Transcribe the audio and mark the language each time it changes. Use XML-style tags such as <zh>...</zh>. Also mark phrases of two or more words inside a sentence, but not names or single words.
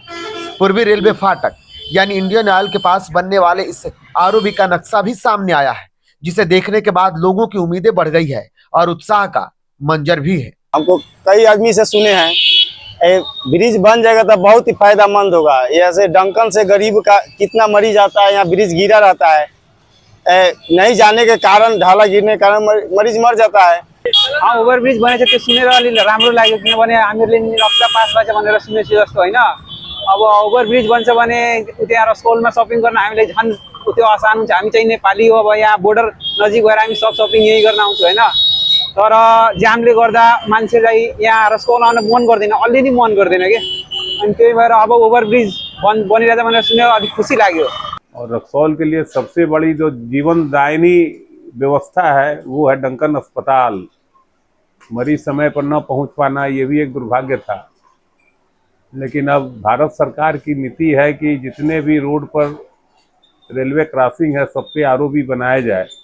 <hi>पूर्वी रेलवे फाटक यानी इंडियन ऑयल के पास बनने वाले इस आरओबी का नक्शा भी सामने आया है, जिसे देखने के बाद लोगों की उम्मीदें बढ़ गई है और उत्साह का मंजर भी है। हमको कई आदमी से सुने हैं ब्रिज बन जाएगा तो बहुत ही फायदेमंद होगा। ऐसे डंकन से गरीब का कितना मरीज आता है, यहाँ ब्रिज गिरा रहता है, नहीं जाने के कारण, ढाला गिरने के कारण मरीज मर जाता है। हाँ,</hi> <ne>ओभरब्रिज बनेछ त्यो सुनेर अलि राम्रो लाग्यो, किनभने हामीहरूले नक्सा पास भएछ भनेर सुनेछु जस्तो होइन। अब ओभरब्रिज बन्छ भने त्यहाँ रक्सौलमा सपिङ गर्न हामीले झन् त्यो आसान हुन्छ। हामी चाहिँ नेपाली हो, अब यहाँ बोर्डर नजिक भएर हामी सब सपिङ यही गर्न आउँछौँ होइन। तर जामले गर्दा मान्छेलाई यहाँ रक्सौल आउन मन गर्दैन, अलि नै मन गर्दैन कि, अनि त्यही भएर अब ओभरब्रिज बनिरहेछ भनेर सुनेर अलिक खुसी लाग्यो।</ne> <hi>और रक्सौल के लिए सबसे बड़ी जो जीवनदायिनी व्यवस्था है वो है डंकन अस्पताल। मरीज समय पर न पहुंच पाना ये भी एक दुर्भाग्य था, लेकिन अब भारत सरकार की नीति है कि जितने भी रोड पर रेलवे क्रॉसिंग है सब पे आरओबी बनाया जाए।</hi>